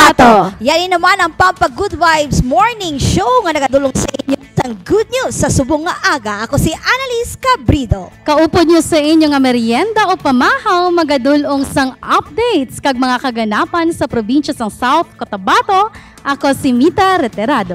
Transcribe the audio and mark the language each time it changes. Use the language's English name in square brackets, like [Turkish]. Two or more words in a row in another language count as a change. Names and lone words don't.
[Hiligaynon] Yan naman ang Pampa Good Vibes Morning Show nga nagadulong sa inyo sang [English] good news [Hiligaynon] sa subong nga aga. Ako si Annalise Cabrido. Kaupod nyo sa inyo nga merienda o pamahaw magadulong sang updates kag mga kaganapan sa probinsya sang South Cotabato. Ako si Mita Reterado.